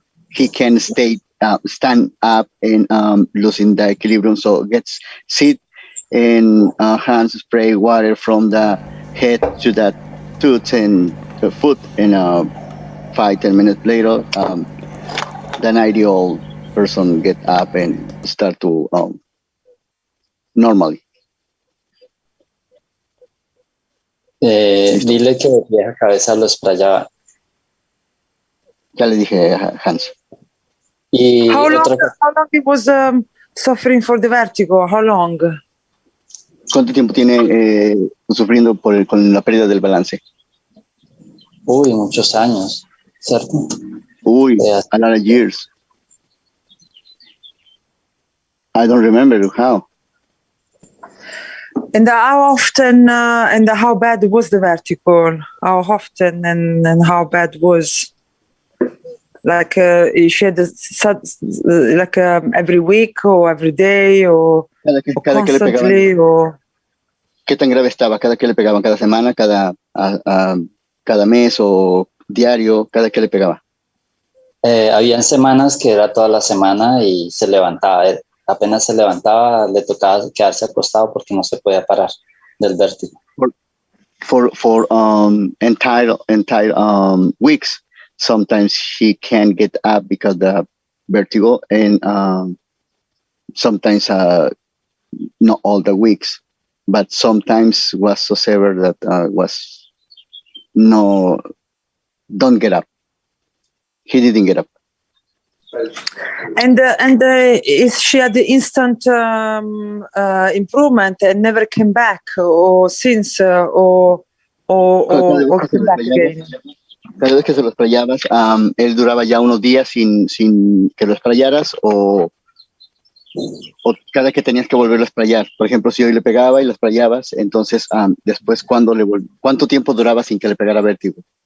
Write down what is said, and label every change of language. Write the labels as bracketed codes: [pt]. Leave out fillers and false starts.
[en] He can stand up and losing the equilibrium, so gets sit and hands spray water from the head to the tooth and the foot, and 5-10 minutes later, the 90-year-old person get up and start to normally. [es] Dile que de vieja cabeza lo sprayaba. Ya le dije a Hans. Y [en] How long he was suffering for the vertigo? How long? [es] ¿Cuánto tiempo tiene sufriendo con la pérdida del balance? Uy, muchos años, ¿cierto? [en] Uy, a lot of years. I don't remember how. And how often and how bad was the vertigo? How often and how bad was? Like she had like every week or every day or constantly or? [es] ¿Qué tan grave estaba? ¿Cada que le pegaban? ¿Cada semana? ¿Cada mes o diario? ¿Cada que le pegaba? Habían semanas que era toda la semana y se levantaba. Apenas se levantaba, le tocaba quedarse acostado porque no se podía parar del vértigo. [en] For entire weeks, sometimes she can't get up because the vertigo, and sometimes not all the weeks, but sometimes was so severe that was don't get up. He didn't get up. And is she had the instant improvement and never came back, or since, or came back again? [es] Cada vez que se lo sprayabas, él duraba ya unos días sin que lo sprayaras, o cada que tenías que volverlo a sprayar. Por ejemplo, si hoy le pegaba y lo sprayabas, entonces después, ¿cuánto tiempo duraba sin que le pegara vértigo?